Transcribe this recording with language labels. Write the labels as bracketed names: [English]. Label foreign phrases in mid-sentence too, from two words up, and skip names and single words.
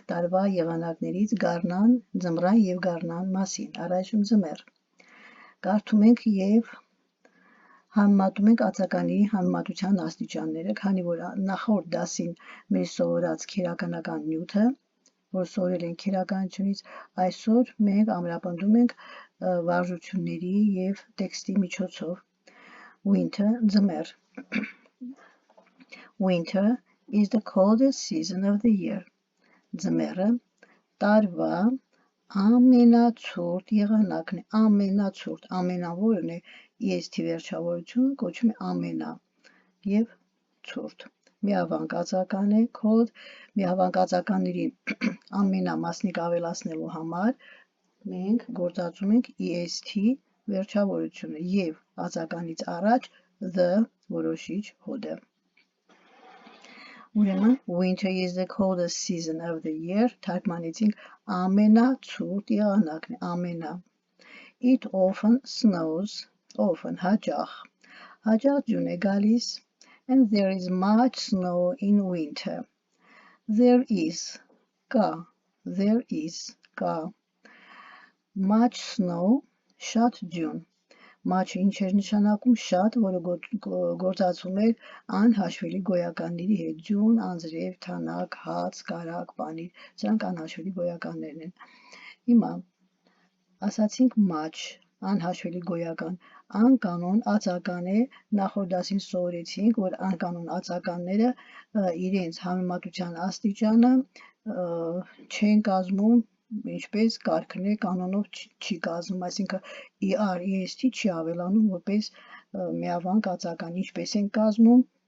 [Armenian] տարվա եղանակներից գարնան, ձմռան և գարնան մասին, առայժմ ձմեռ։ Կարդում ենք և համեմատում ենք արձագանների համեմատության աստիճանները, քանի որ նախորդ դասին մեր սովորած քերականական նյութը, որ սովորել ենք քերականությունից, այսօր մենք ամրապնդում ենք վարժությունների և տեքստի միջոցով։ Winter, ձմեռ. [English] Winter is the coldest season of the year. [Armenian] Ձմեռը տարվա ամենացուրտ եղանակն է, ամենացուրտ, ամենավորն է, EST վերջավորությունը կոչվում է ամենա և ցուրտ։ Միավանք ածական է cold, միավանք ածականներին ամենամասնիկ ավելացնելու համար մենք գործածում ենք EST վերջավորությունը և ածականից առաջ the որոշիչ հոդը։ [English] Ուրեմն winter is the coldest season of the year, [Armenian] թարգմանեցինք ամենացուրտ եղանակն է, ամենա։ [English] It often snows, often [Armenian] հաճախ ձյուն է գալիս, [English] and there is much snow in winter. There is կա much snow, [Armenian] շատ ձյուն։ Much ինչ էր նշանակում, շատ, որը գործածվում էր անհաշվելի գոյականների հետ, ձյուն, անձրև, թանաք, հաց, կարագ, պանիր, սրանք անհաշվելի գոյականներն են։ Հիմա ասացինք much, անհաշվելի գոյական, անկանոն ածական է, նախորդ դասին սովորեցինք, որ անկանոն ածականները իրենց համեմատության աստիճանը չեն կազմում, ինչպես կարգն է, կանոնով չի կազմում, այսինքն ER, EST չի ավելանում որպես միավանք ածական, ինչպես են կազմում,